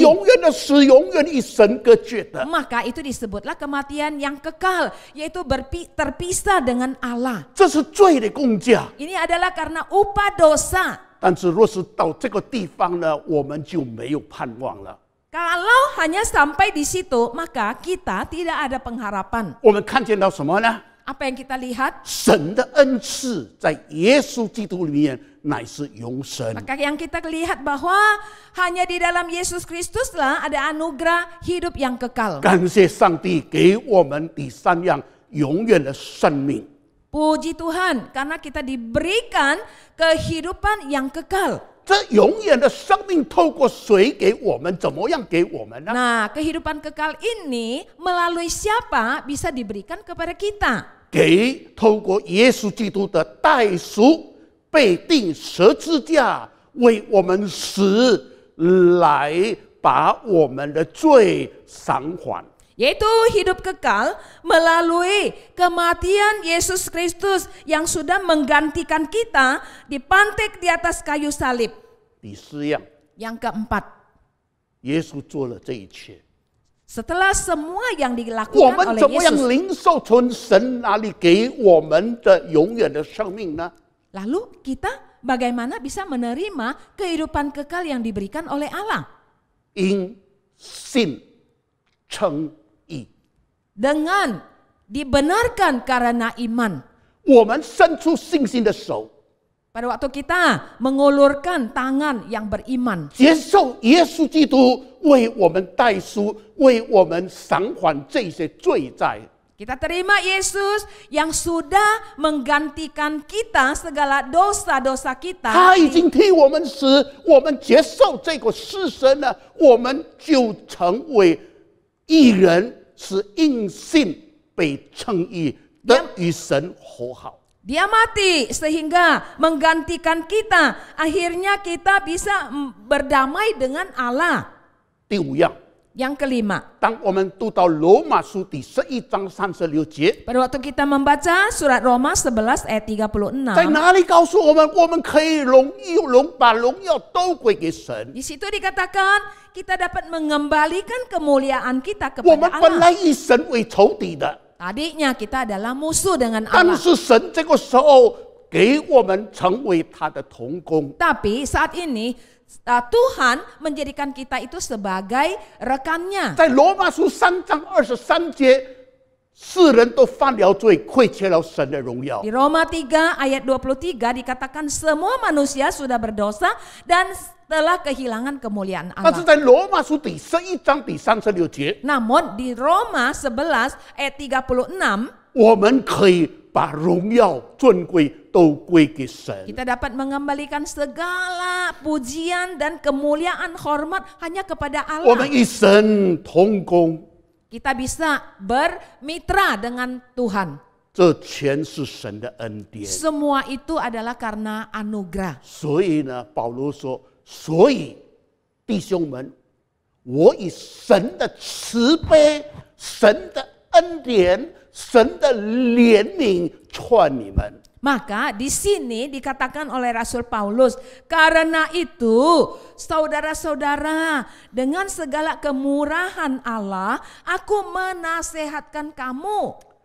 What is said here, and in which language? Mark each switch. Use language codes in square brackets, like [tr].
[zh] 永远的死，永远与神隔绝的。 [id] Maka itu disebutlah kematian yang kekal, yaitu terpisah dengan Allah. [zh] 这是罪的工价。 [id] Ini adalah karena upah dosa. [zh] 但是若是到这个地方呢，我们就没有盼望了。 [id] Kalau hanya sampai di situ, maka kita tidak ada pengharapan. [zh] 我们看见到什么呢？ [id] Apa yang kita lihat? [zh] 神的恩赐在耶稣基督里面乃是永生。 [id] Maka yang kita lihat bahwa hanya di dalam Yesus Kristuslah ada anugerah hidup yang kekal. [zh] 感谢上帝给我们第3样永远的生命。 [id] Puji Tuhan, karena kita diberikan kehidupan yang kekal. [zh] 这永远的生命透过谁给我们？怎么样给我们呢？ [id] Nah, kehidupan kekal ini melalui siapa bisa diberikan kepada kita? [zh] 给透过耶稣基督的代赎，被钉十字架，为我们死，来把我们的罪偿还。 [id] Yaitu hidup kekal melalui kematian Yesus Kristus yang sudah menggantikan kita dipantek di atas kayu salib. [zh] 第4样， [id] Yang keempat, [zh] 耶稣做了这一切， [id] setelah semua yang [zh] 我 [id] dilakukan [zh] 们 [id] oleh [zh] 怎么样 [id] Yesus, [zh] 领受从神那里给我们的永远的生命呢？ [id] lalu kita bagaimana bisa menerima kehidupan kekal yang diberikan oleh Allah? [zh] 因信称义， [id] Dengan dibenarkan karena iman. [zh] 我们伸出信心的手， [id] Pada waktu kita mengulurkan tangan yang beriman, [zh] 接受耶稣基督为我们代赎，为我们偿还这些罪债。 [id] kita terima Yesus yang sudah menggantikan kita segala dosa-dosa kita. [zh] 他已经替我们死，我们接受这个事实呢，我们就成为义人，是因信被称义，得与神和好。 [id] Dia mati sehingga menggantikan kita. Akhirnya kita bisa berdamai dengan Allah. [zh] 第5样， [id] Yang kelima, [zh] 当我们读到罗马书第11章36节， [id] pada waktu kita membaca surat Roma 11 ayat 36, [zh] 在哪里告诉我们，我们可以把荣耀都归给神？ [id] di situ dikatakan kita dapat mengembalikan kemuliaan kita [zh] 我们 [id] kepada [zh] 本来 [id] Allah. [zh] 与神为仇敌的， [id] Tadinya kita adalah musuh dengan [zh] 但 [id] Allah. [zh] 是神这个时候给我们成为他的同工。 [id] Tapi saat ini Tuhan menjadikan kita itu sebagai rekannya. [zh] 在罗马书3章23节，世人都犯了罪，亏缺了神的荣耀 [id] Di。 Roma 3 ayat 23 dikatakan semua manusia sudah berdosa dan telah kehilangan kemuliaan [zh] 但是 [id] Allah. [zh] 在罗马书第11章第36节， [id] Namun di Roma 11 ayat 36 [zh] 我们可以把荣耀尊贵都归给神。 [id] kita dapat mengembalikan segala pujian dan kemuliaan hormat hanya kepada [zh] 我们与神同工， [id] kita bisa bermitra dengan Tuhan. [zh] 这全是神的恩典。 [id] Semua itu adalah karena anugerah. [zh] 所以呢，保罗说：“所以弟兄们，我以神的慈悲、神的恩典、神的怜悯劝你们。” [id] Maka di sini dikatakan oleh Rasul Paulus, karena itu saudara-saudara, dengan segala kemurahan Allah, aku menasehatkan kamu.